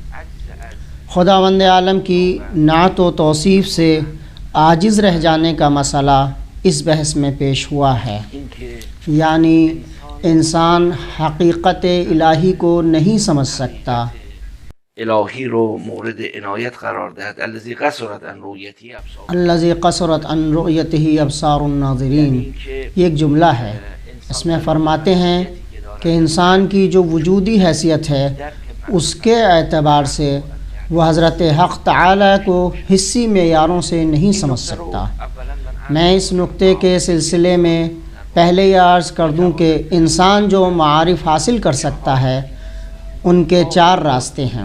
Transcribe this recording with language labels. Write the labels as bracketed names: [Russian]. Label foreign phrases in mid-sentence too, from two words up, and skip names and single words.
[Urdu] خداوند عالم کی نعت و توصیف سے عاجز رہ جانے کا مسئلہ اس بحث میں پیش ہوا ہے، یعنی انسان حقیقت الہی کو نہیں سمجھ سکتا۔ [Persian] الہی رو مورد عنایت قرار دهد [Arabic] الذی قصرت عن رؤیته ابصار الذی قصرت عن رؤیته ابصار الناظرین، [Urdu] یہ ایک جملہ ہے۔ اس میں فرماتے ہیں کہ انسان کی جو وجودی حیثیت ہے اس کے اعتبار سے وہ حضرت حق تعالی کو حسی معیاروں سے نہیں سمجھ سکتا۔ میں اس نقطے کے سلسلے میں پہلے یہ عرض کر دوں کہ انسان جو معارف حاصل کر سکتا ہے ان کے چار راستے ہیں۔